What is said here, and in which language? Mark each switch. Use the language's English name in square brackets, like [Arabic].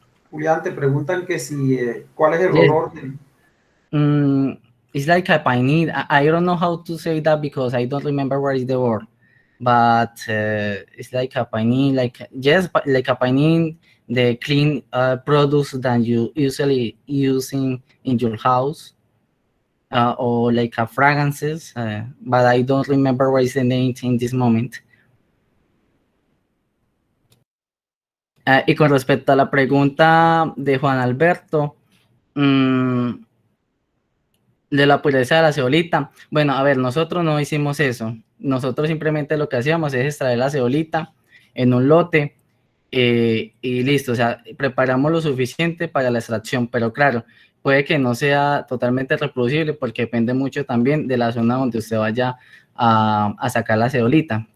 [Spanish] Julián, te preguntan que si, ¿cuál es el [English] Yes. [Spanish] olor de... [English] It's like a pinene. I don't know how to say that because I don't remember what is the word, but it's like a pinene, like a pinene, the clean products that you usually use in your house, or like a fragrances, but I don't remember what is the name in this moment. [Spanish] Y con respecto a la pregunta de Juan Alberto, de la pureza de la ceolita, bueno, a ver, nosotros no hicimos eso. Nosotros simplemente lo que hacíamos es extraer la ceolita en un lote y listo, o sea, preparamos lo suficiente para la extracción, pero claro, puede que no sea totalmente reproducible porque depende mucho también de la zona donde usted vaya a sacar la ceolita.